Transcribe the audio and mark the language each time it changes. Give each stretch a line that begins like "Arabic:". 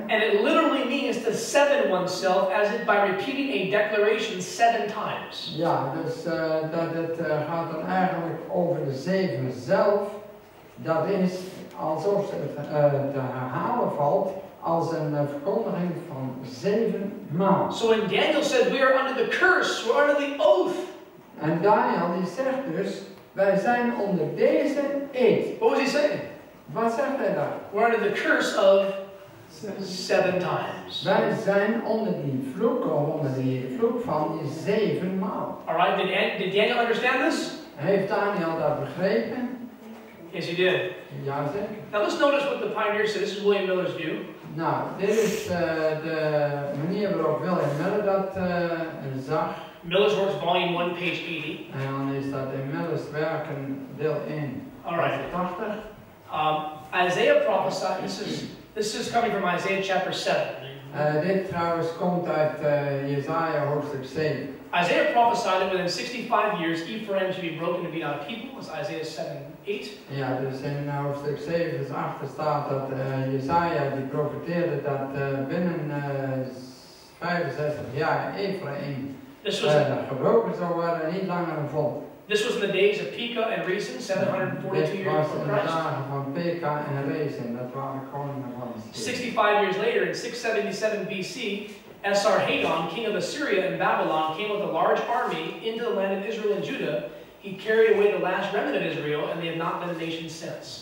English: And it literally means to seven oneself as if by repeating a declaration 7 times.
Dutch: Ja, dus dat het gaat dan eigenlijk over de 7 zelf. Dat is alsof het te herhalen valt als een verkondiging van 7 maal.
English: So when Daniel said we are under the curse, we're under the oath.
Dutch: En Daniel die zegt dus, wij zijn onder deze eed.
English: What was he saying?
Dutch: Wat zegt hij daar?
English: We're under the curse of 7 times.
Dutch: Wij zijn onder die vloek, of onder die vloek van die 7 maal.
English: Alright, did Daniel understand this?
Dutch: Heeft Daniel dat begrepen?
English: Yes, he did.
Dutch: Ja, zeker.
English: Now let's notice what the pioneer said. This is William Miller's view.
Dutch: Nou, dit is de manier waarop William Miller dat zag.
English: Miller's Works, Volume 1, page 80.
Dutch: En dan is dat in Miller's werken deel 1,
English: Alright.
Dutch: 80.
English: Isaiah prophesied, this is coming from Isaiah chapter 7.
Dutch: Dit trouwens komt uit Jesaja hoofdstuk 7.
English: Isaiah prophesied that within 65 years Ephraim should be broken to be not a people. That's Isaiah 7:8.
Dutch: Ja, dus in hoofdstuk 7 vers 8 staat dat Jesaja die profeteerde dat binnen 65 jaar Ephraim gebroken zou worden en niet langer een volk.
English: This was in the days of Pekah and Rezin, 742
Dutch: Dit
English: years
Dutch: was
English: before
Dutch: in de
English: Christ.
Dutch: dagen van Pekah en Rezin, dat waren koningen van
English: 65 years later, in 677 BC, Esarhaddon, king of Assyria and Babylon, came with a large army into the land of Israel and Judah. He carried away the last remnant of Israel, and they have not been a nation since.